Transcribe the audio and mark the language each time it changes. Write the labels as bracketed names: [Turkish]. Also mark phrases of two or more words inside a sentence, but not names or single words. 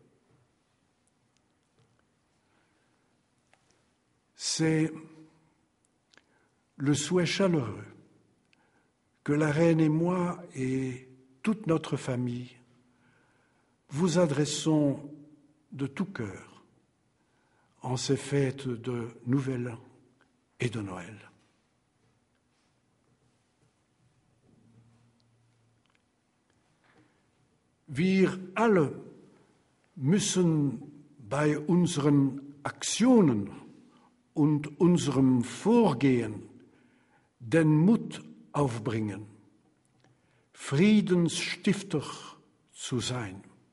[French] C'est le souhait chaleureux que la reine et moi et toute notre famille vous adressons de tout cœur en ces fêtes de Nouvel An et de Noël. [German] Wir alle müssen bei unseren Aktionen und unserem Vorgehen den Mut aufbringen, Friedensstifter zu sein.